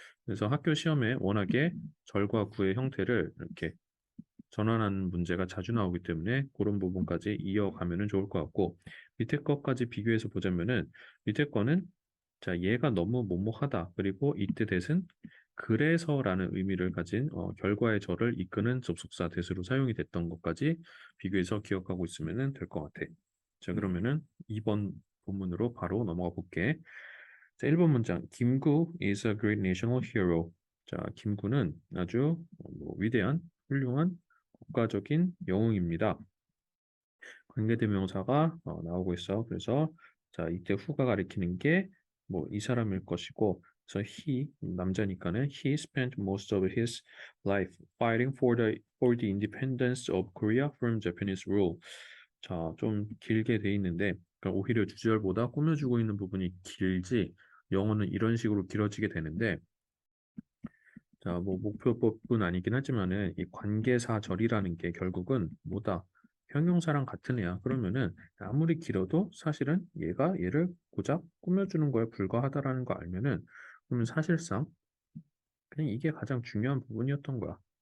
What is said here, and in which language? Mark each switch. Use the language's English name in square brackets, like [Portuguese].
[Korean] 그래서 학교 시험에 워낙에 절과 구의 형태를 이렇게 전환하는 문제가 자주 나오기 때문에 그런 부분까지 이어가면은 좋을 것 같고 밑에 것까지 비교해서 보자면은 밑에 거는 자 얘가 너무 뭐뭐하다 그리고 이때 that은 그래서라는 의미를 가진 결과의 절을 이끄는 접속사 that으로 사용이 됐던 것까지 비교해서 기억하고 있으면 될 것 같아. 자 그러면은 2번 본문으로 바로 넘어가 볼게. 자 1번 문장 [English] 김구 is a great national hero. [Korean] 자 김구는 아주 위대한 훌륭한 국가적인 영웅입니다. 관계대명사가 나오고 있어. 그래서 자 이때 후가 가리키는 게 뭐 이 사람일 것이고 그래서 [English] he [Korean] 남자니까는 [English] he spent most of his life fighting for the independence of Korea from Japanese rule. [Korean] 자, 좀 길게 돼 있는데 그러니까 오히려 주절보다 꾸며주고 있는 부분이 길지 영어는 이런 식으로 길어지게 되는데 자, 뭐 목표법은 아니긴 하지만은 이 관계사절이라는 게 결국은 뭐다? 형용사랑 같은 애야. 그러면은 아무리 길어도 사실은 얘가 얘를 고작 꾸며주는 거에 불과하다라는 거 알면은 그러면 사실상 그냥 이게 가장 중요한 부분이었던 거야.